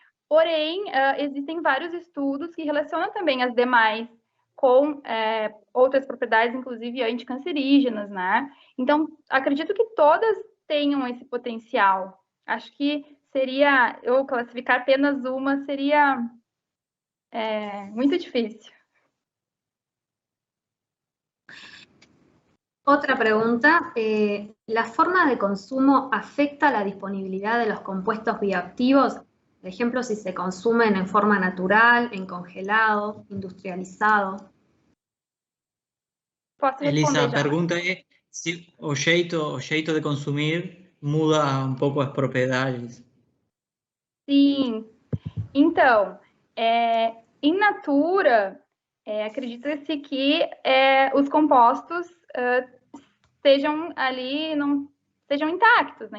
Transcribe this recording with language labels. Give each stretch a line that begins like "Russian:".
Portuguese: Porém, existem vários estudos que relacionam também as demais com outras propriedades, inclusive anticancerígenas, né? Então, acredito que todas tenham esse potencial. Acho que eu classificar apenas uma seria muito difícil.
Spanish: Otra pregunta, ¿la forma de consumo afecta la disponibilidad de los compuestos bioactivos? Por ejemplo, si se consumen en forma natural, en congelado, industrializado.
Portuguese: Elisa, a pergunta é se o jeito de consumir muda um pouco as propriedades. Sim. Então, in natura, acredita-se que os compostos estejam ali, não sejam intactos, né?